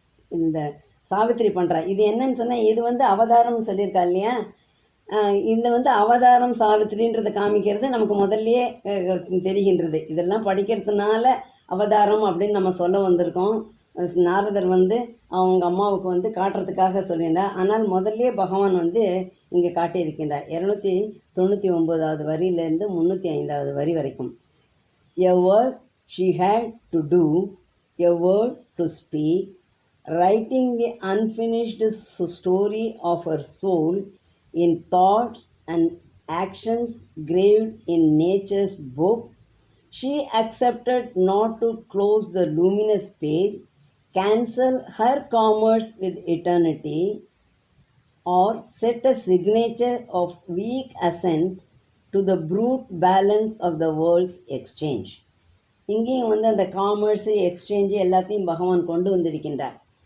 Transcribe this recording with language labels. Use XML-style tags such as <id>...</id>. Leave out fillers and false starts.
<ta>இந்த சாவித்திரி பண்ணுறா இது என்னன்னு சொன்னால், இது அவதாரம்னு சொல்லியிருக்கா இல்லையா, இந்த அவதாரம் சாவித்திரின்றதை காமிக்கிறது நமக்கு முதல்லையே தெரிகின்றது. இதெல்லாம் படிக்கிறதுனால அவதாரம் அப்படின்னு நம்ம சொல்ல வந்திருக்கோம். நாரதர் அவங்க அம்மாவுக்கு காட்டுறதுக்காக சொல்லியிருந்தார். ஆனால் முதல்லையே பகவான் இங்கே காட்டியிருக்கின்றார். 299வது வரியிலேருந்து 305வது வரி வரைக்கும்.</ta> <en>A work she had to do, a word to speak, writing the unfinished story of her soul in thoughts and actions graved in nature's book. She accepted not to close the luminous page, cancel her commerce with eternity, or set a signature of weak assent to the brute balance of the world's exchange.</en> <ta>இங்கேயும் அந்த commerce exchange எல்லாத்தையும் பகவான் கொண்டு வந்திருக்கின்றார்.</ta>